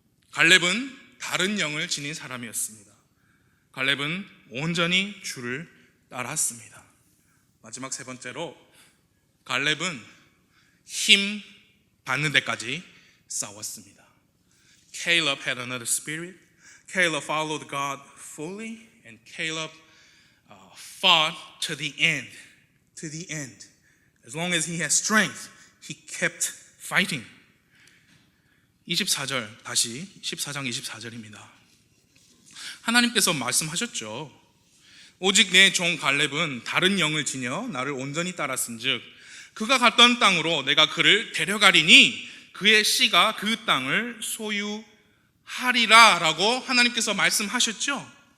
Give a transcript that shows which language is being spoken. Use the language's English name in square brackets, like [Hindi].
[Korean] 갈렙은 다른 영을 지닌 사람이었습니다. 갈렙은 온전히 주를 따랐습니다. 마지막 세 번째로, 갈렙은 힘 받는 데까지 싸웠습니다. [English] Caleb had another spirit. Caleb followed God fully, and Caleb fought to the end. To the end. As long as he had strength, he kept fighting. [Korean] 24절, 다시 14장 24절입니다. 하나님께서 말씀하셨죠. 오직 내 종 갈렙은 다른 영을 지녀 나를 온전히 따랐은즉 그가 갔던 땅으로 내가 그를 데려가리니 그의 씨가 그 땅을 소유하리라 라고 하나님께서 말씀하셨죠.